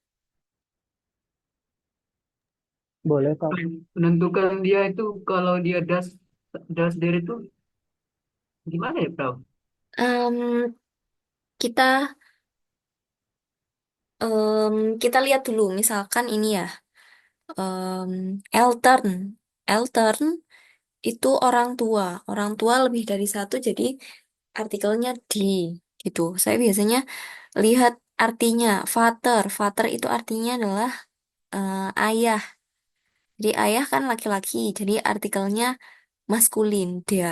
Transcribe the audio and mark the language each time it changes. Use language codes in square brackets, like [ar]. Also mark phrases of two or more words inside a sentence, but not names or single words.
[id] Boleh Kak. Menentukan dia itu kalau dia das diri itu gimana ya, Bro? Em, kita em, kita lihat dulu, misalkan ini ya, em, Eltern. Eltern itu orang tua. Orang tua lebih dari satu, jadi artikelnya di gitu. Saya biasanya lihat artinya. [en] Father. [id] Father itu artinya adalah ayah. Jadi ayah kan laki-laki, jadi artikelnya maskulin, der.